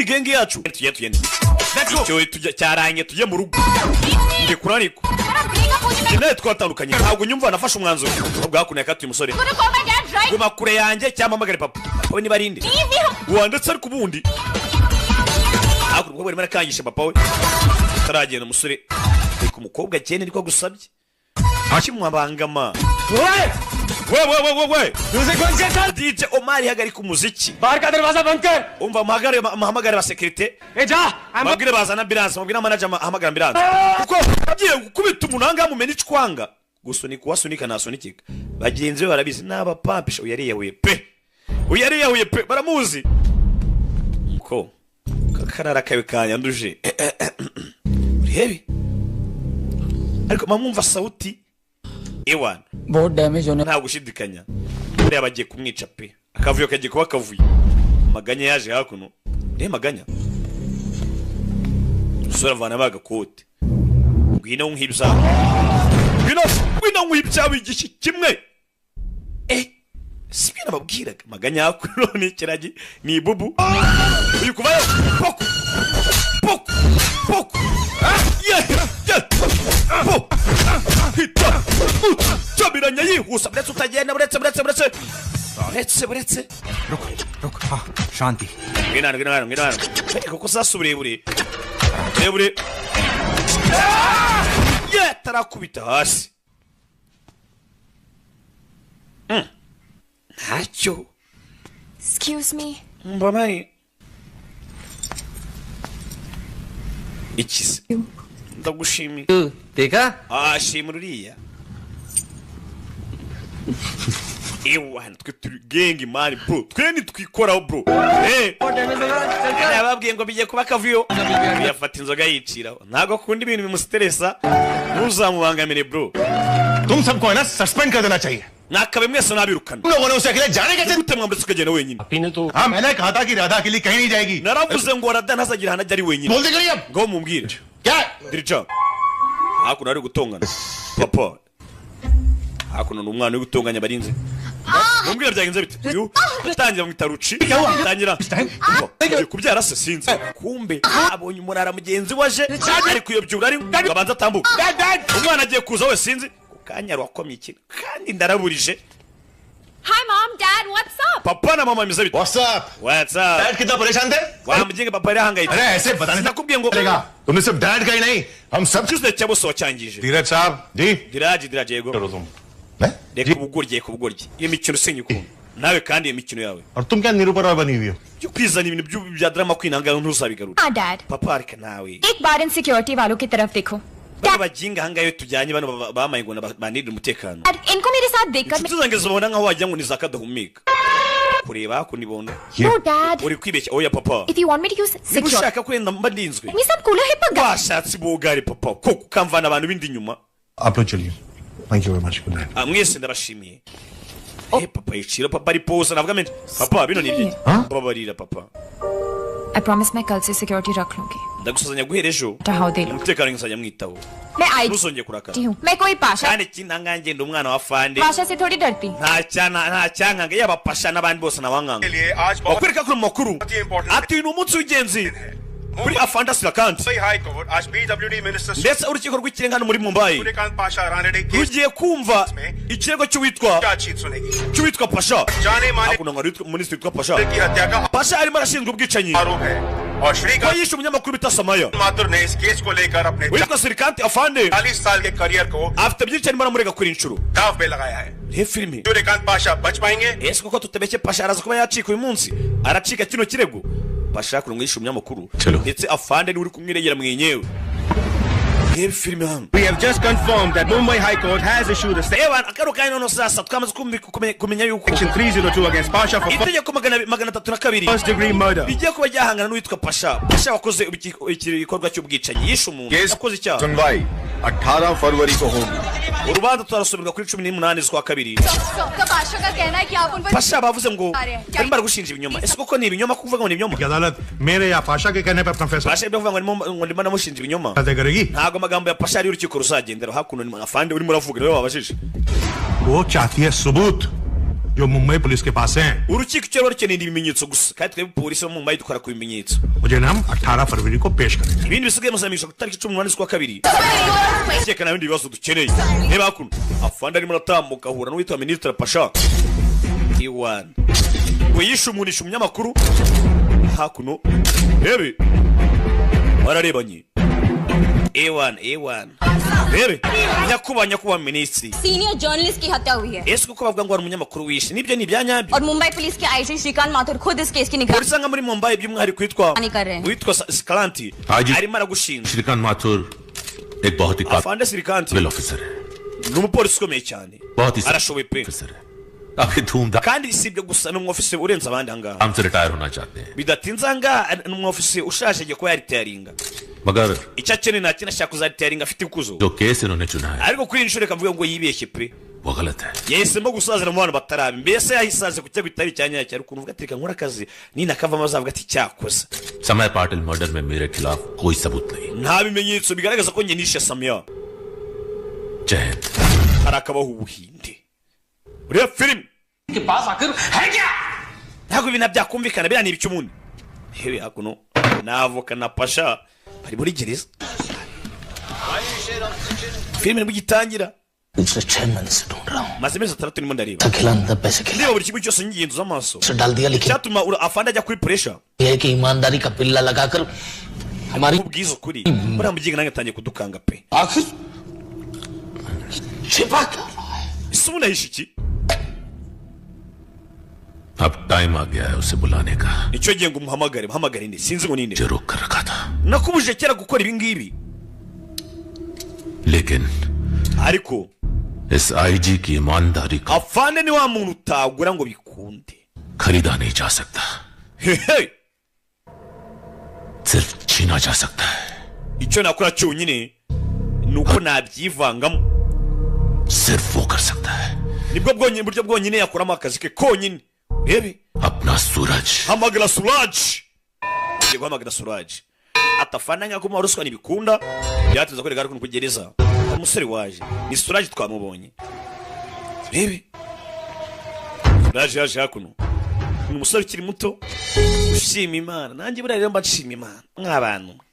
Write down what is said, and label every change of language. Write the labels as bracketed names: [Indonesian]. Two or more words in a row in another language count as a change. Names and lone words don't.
[Kinyarwanda] gengi yacu tugende icyo tujya cyaranye tujye mu rugo nde kurariko nawe twatandukanye ntabwo nyumva nafashe umwanzuro ubwo hakuno yakatuye umusore guma kure yanjye cyangwa mpamagare papa we niba arinde wandetse ariko ubundi hakuno ubwo barimo arakangisha papa we taragenda umusore reka umukobwa cyene niko gusabye akimwabangama we DJ Omar hagarika umuziki [Hindi] बाहर का दरवाजा बंद कर [Kinyarwanda] umva mahamagare ba security [Hindi] जा [Kinyarwanda] mabwire bazana ambulance mabwire manager hamagara ambulance kuko agiye gukubita umunanga mumena icwanga gusunika wasunika nasunikika bagenzi be barabizi naba pampisha uyariyahuye pe baramuzi ko kakarara kawe kanyanduje urebe ariko mamumva sauti ewan [Hindi] बहुत डैमेज होने [Kinyarwanda] nta gushidikanya buriya bagiye kumwica pe akavuyo kagiye kuba kavuye maganya yaje hakuno re maganya usura vana bagakote ngwino nkibza ngwino nkibza bigishi kimwe sibina babwiraga maganya hakuno ni kiragi ni bubu uyu kuvayo poko hita tabiranya yihuse buretse utagenda buretse [Hindi] रुक हाँ शांति [Kinyarwanda] ngwino kuko sasa uburebure tarakubita hasi ntacyo [English] Excuse me. [Kinyarwanda] mbamari ikise ndagushimiye [Hindi] देखा [Kinyarwanda] shimira uriya ewa twe turi gengi mani bro twe nitwikoraho bro nababwiye ngo bigiye kuba kavuyo yafata inzoga yiciraho ntago akunda ibintu bimustressa ntuzamubangamire bro [Hindi] तुम सबको है ना सस्पेंड कर देना चाहिए [Kinyarwanda] nakabe mwese nabirukana [Hindi] तुम लोगों ने उसे अकेले जाने कैसे [Kinyarwanda] gute mwambutse ukagenda wenyine [Hindi] हाँ मैंने कहा था कि राधा अकेली कहीं नहीं जाएगी [Kinyarwanda] naravuze ngo Rada ntazagira hana ari wenyine [Hindi] बोल दे करिए अब [Kinyarwanda] ngo mumbwire [Hindi] क्या [Kinyarwanda] dirija hakuno ari gutongana papa hakuno n'umwana uri gutonganya barinze mumbwire byagenze bite utangira mu itaruci utangira kubyara se sinzi kumbe abonye umurara mugenzi waje ari kuyobyura ari ngabanza atambuka umwana agiye kuza we sinzi kanyaro wakomye ikintu kandi ndaraburije [English] Hi mom, dad, what's up? [Kinyarwanda] papa na mama mize bite [English] what's up dad [Hindi] कितना परेशान थे [Kinyarwanda] wamujinga papa yari ahangayitse [Hindi] अरे ऐसे बताने [Kinyarwanda] nakubwiye ngo [Hindi] चलेगा तुमने सिर्फ डैड का ही नहीं हम सब [Kinyarwanda] cyuze cyabose wacyangije [Hindi] धीरज साहब जी [Kinyarwanda] diraje yego [Hindi] करो तुम मैं [Kinyarwanda] reka ubugoryi iyo mikino usenya ukuntu nawe kandi iyo mikino yawe [Hindi] और तुम क्या निरूपण बनी हुई हो [Kinyarwanda] byo kwizana ibintu bya drama kwinanga ntuzabigarura [Hindi] हाँ dad. [Kinyarwanda] papa reka nawe [Hindi] एक बार इन सिक्योरिटी वालों की तरफ देखो. [Kinyarwanda] bano baginga hangayo tujyanye bano bamaye ngo banirire umutekano [Hindi] Dad, इनको मेरे साथ देखकर [Kinyarwanda] inshuti zanjye zibona nkaho wagira ngo ni zakadahumeka kureba hakunibona [English] No dad. [Kinyarwanda] uri kwibeshya oya papa [English] If you want me to use [Kinyarwanda] niba [English] security, [Kinyarwanda] ushaka kwenda mba ndinzwe [Hindi] ये सब कूलर है पक्का. [Kinyarwanda] washatse bugari papa ko ukamvana abantu bindi nyuma [Hindi] आप लोग चलिए [English] thank you very much good night [Kinyarwanda] mwese ndabashimiye papa yicira papa ari pose navuga mente papa bino ni ibiki babarira papa [English] I promise [Hindi] मैं कल से सिक्योरिटी रख लूंगी. [Kinyarwanda] ndagusazanya guhera ejo [Hindi] चाहो दे लो. [Kinyarwanda] umutekano ngisanya mwitaho [Hindi] मैं आई [Kinyarwanda] ntuzongeye kurakara [Hindi] हूँ. मैं कोई पाशा [Kinyarwanda] kandi kinanganje ndi umwana wa fande [Hindi] पाशा से थोड़ी डरती. [Kinyarwanda] nta cyankanga yaba pasha n'abandi bose nabankanga bakwereka kuri makuru ati ni umunsi w'ingenzi kuri afanda Srikanth [English] High Court आज PWD Minister [Kinyarwanda] ndetse urukiko rw'ikirenga hano muri Mumbai [Hindi] सूर्यकांत पाशा रानडे [Kinyarwanda] rugiye kumva ikirego cy'uwitwa [Hindi] चार्जशीट सुनेगी [Kinyarwanda] Pasha [Hindi] जाने माने [Kinyarwanda] hakuna ngo minisitiri witwa Pasha [Hindi] की हत्या का [Kinyarwanda] Pasha arimo arashinjwa ubwicanyi [Hindi] आरोप है और [Kinyarwanda] ko [Hindi] श्रीकांत [Kinyarwanda] yishe umunyamakuru bita Samaya [Hindi] माथुर ने इस केस को लेकर अपने [Kinyarwanda] witwa Srikanth afande [Hindi] 40 साल के करियर को [Kinyarwanda] afite byinshi arimo aramurega kuri inshuro [Hindi] दाव पे लगाया है [Kinyarwanda] he filimi [Hindi] सूर्यकांत पाशा बच पाएंगे [Kinyarwanda] ese koko tutabeshye Pasha araza kuba yacika uyu munsi aracika kino kirego Pasha kuno yishe umunyamakuru ndetse afande ni uri kumwiregera mwenyewe he filimi hano [English] We have just confirmed that Mumbai High Court has issued a [Kinyarwanda] ewa akaro kaino no sasa twamaze kumenya yuko [English] Section 302 against Pasha for [Kinyarwanda] itegeko magana 302 [English] first degree murder. [Kinyarwanda] bigiye kuba ryahangana n'uwitwa Pasha wakoze igikorwa cy'ubwicanyi yishe umuntu yakoze icyaha [Hindi] सुनवाई 18 फरवरी को होगी [Kinyarwanda] urubanza turasomerwa kuri 18 z'ukwa kabiri [Hindi] डॉक्टर पाशा का कहना है कि आप उन पर [Kinyarwanda] Pasha bavuze ngo barimo baragushinja ibinyoma ese koko ni ibinyoma kuvuga ngo ni ibinyoma [Hindi] अदालत मेरे या पाशा के कहने पर अपना फैसला [Kinyarwanda] Pasha ibyo kuvuga ngo ndimo namushinja ibinyoma [Hindi] तय करेगी [Kinyarwanda] ntago amagambo ya Pasha ari urukiko ruzagendera hakuno ni afande urimo uravuga niwe wabajije [Hindi] वो चाहती है सबूत जो मुंबई पुलिस के पास हैं [Kinyarwanda] urukiko cyo rukeneye ibimenyetso gusa kandi twebwe polisi yo mu Mumbai dukora ku bimenyetso [Hindi] मुझे नाम 18 फरवरी को पेश करेंगे [Kinyarwanda] ibindi bisigaye muzamisha ku tariki 18 z'ukwa kabiri cyeka na bindi bibazo dukeneye reba hakuno afande arimo aratambuka ahura n'uwitwa Minister Pasha Iwan ngo yishe umunisha umunyamakuru hakuno rebe bararebanye Ewan rebe nyakubahwa minisitiri [English] senior journalist [Hindi] की हत्या हुई है [Kinyarwanda] ese kuko bavuga ngo hari umunyamakuru wishe nibyo ni ibyanyabyo [Hindi] और मुंबई पुलिस के आईजी श्रीकांत माथुर खुद इस केस की निगरानी [Kinyarwanda] polisi nka muri Mumbai by'umwihariko witwa Srikanth arimo aragushinja [Hindi] श्रीकांत माथुर एक बहुत ही [Kinyarwanda] afande Srikanth [Hindi] काबिल ऑफिसर है [Kinyarwanda] ni umupolisi ukomeye cyane [Hindi] बहुत ही [Kinyarwanda] arashoboye pe [Hindi] ऑफिसर है काफी धूमधाम [Kinyarwanda] kandi si ibyo gusa ni umwofisiye urenze abandi ahangaha [Hindi] हमसे रिटायर होना चाहते हैं [Kinyarwanda] bidatinze ahangaha ni umwofisiye ushaje agiye kuba yaritayaringa [Hindi] मगर [Kinyarwanda] icyo akeneye nta kintu ashaka kuzaritayaringa afite ikuzo [Hindi] जो केस इन्होंने चुना है [Kinyarwanda] ariko kuri iyi nshuro reka mvuge ngo yibeshye pe [Hindi] वो गलत है [Kinyarwanda] yahisemo gusazira mu bantu batarabi mbese yahisaze ku cyo bitari cyanyacyo ariko uvuga ati reka nkora akazi ninakavamo azavuga ati cyakoze [Hindi] समय पाटिल मर्डर में मेरे खिलाफ कोई सबूत नहीं [Kinyarwanda] nta bimenyetso bigaragaza ko njye nishe Samia [Hindi] जय हिंद [Kinyarwanda] hari akabaho ubuhinde uriya filime [Hindi] के पास आखिर है क्या [Kinyarwanda] ntabwo ibintu byakumvikana biriya ni ibiki umuntu hewe hakuno n'avoka na Pasha bari muri gereza filime nibwo igitangira [Hindi] पिछले 6 महीने से ढूंढ रहा हूँ [Kinyarwanda] maze amezi 6 ndimo ndareba [Hindi] खिलाने पैसे खिला [Kinyarwanda] ndeba buri kimwe cyose ngigenzuza amaso [Hindi] से डाल दिया लेकिन [Kinyarwanda] cyatuma afande ajya kuri pressure [Hindi] ये है कि ईमानदारी का पिल्ला लगाकर हमारी [Kinyarwanda] ubwiza ukuri buriya mugiga nange atangiye kudukanga pe [Hindi] आखिर छिपा क्या [Kinyarwanda] ese ubu nahishe iki [Hindi] अब टाइम आ गया है उसे बुलाने का [Kinyarwanda] icyo gihe ngo muhamagare inde sinzi ngo ninde [Hindi] जो रोक कर रखा था [Kinyarwanda] nakubuje kera gukora ibi ngibi [Hindi] लेकिन [Kinyarwanda] ariko [Hindi] इस आईजी की ईमानदारी को [Kinyarwanda] afande ni wa muntu utagura ngo bikunde [Hindi] खरीदा नहीं जा सकता [Kinyarwanda] hehe [Hindi] सिर्फ छीना जा सकता है [Kinyarwanda] icyo nakora cyonyine nuko nabyivangamo [Hindi] सिर्फ वो कर सकता है [Kinyarwanda] nibwo bwonyine buryo bwonyine yakuramo akazi ke konyine rebe [Hindi] अपना सूरज [Kinyarwanda] hamagara Suraj ngiye guhamagara Suraj atafana nka kuma ruswa nibikunda byateza ko regara kugereza umusore waje ni Suraj twamubonye rebe Suraj yaje hakuno ni umusore ukiri muto ushima Imana nanjye buriya rero mbashima Imana nk'abantu